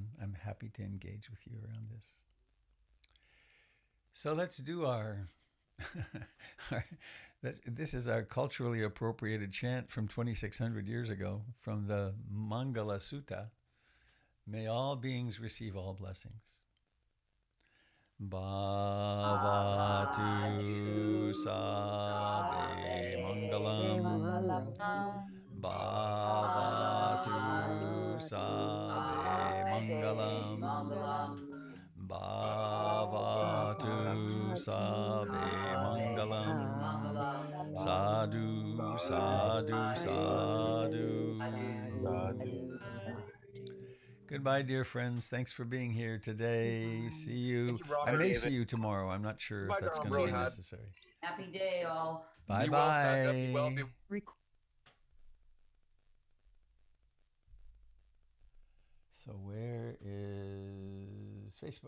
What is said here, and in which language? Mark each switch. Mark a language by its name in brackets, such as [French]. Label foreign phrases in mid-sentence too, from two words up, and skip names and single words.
[English] I'm happy to engage with you around this. So let's do our, this is our culturally appropriated chant from 2,600 years ago from the Mangala Sutta. May all beings receive all blessings. [Pali] Bhavatu sabe mangalam. Bhavatu sabe mangalam. Bhavatu sabe mangalam. Sadhu, sadhu, sadhu. [English] Goodbye, dear friends. Thanks for being here today. See you. Thank you, Robert. I may see you tomorrow. I'm not sure if that's going to be necessary. Happy day, all. Bye Be well, Sandra. Be well. bye. So where is Facebook?